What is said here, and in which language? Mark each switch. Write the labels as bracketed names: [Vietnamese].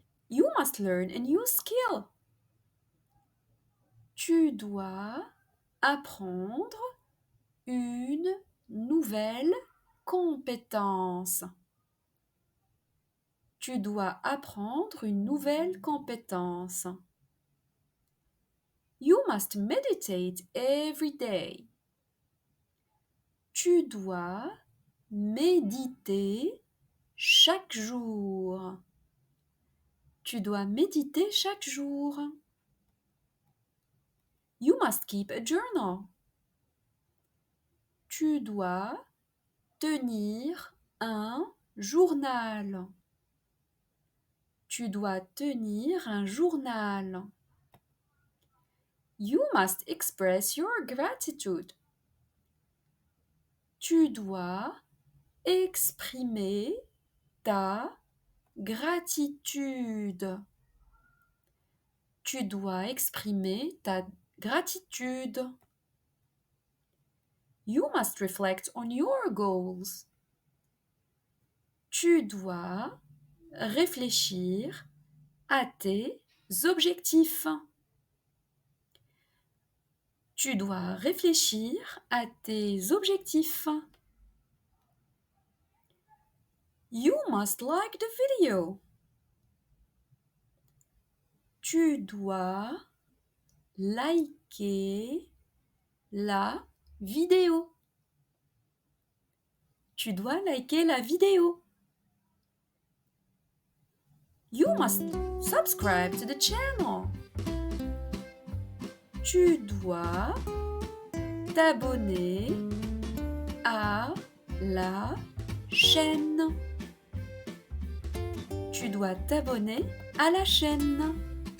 [English] You must learn a new skill. [French] Tu dois apprendre une nouvelle compétence. Tu dois apprendre une nouvelle compétence. [English] You must meditate every day. [French] Tu dois méditer chaque jour. Tu dois méditer chaque jour. [English] You must keep a journal. [French] Tu dois tenir un journal. Tu dois tenir un journal. [English] You must express your gratitude. [French] Tu dois exprimer ta gratitude. Tu dois exprimer ta gratitude. [English] You must reflect on your goals. [French] Tu dois réfléchir à tes objectifs. Tu dois réfléchir à tes objectifs. [English] You must like the video. [French] Tu dois liker la vidéo. Tu dois liker la vidéo. [English] You must subscribe to the channel. [French] Tu dois t'abonner à la chaîne. Tu dois t'abonner à la chaîne.